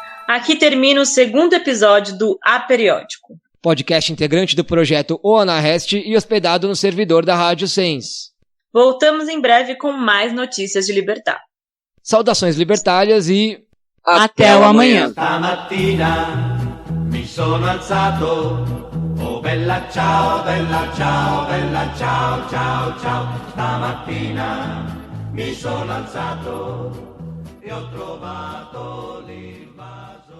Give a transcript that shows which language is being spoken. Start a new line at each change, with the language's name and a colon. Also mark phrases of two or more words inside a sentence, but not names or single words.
Portuguese: Aqui termina o segundo episódio do A Periódico. Podcast integrante do projeto O Anarrest e hospedado no servidor da Rádio Sens. Voltamos em breve com mais notícias de Libertà. Saudações libertárias e... Até o amanhã.
Italian: Stamattina mi sono alzato, oh bella ciao, bella ciao, bella ciao, ciao, ciao. Stamattina mi sono alzato e ho trovato l'invasione.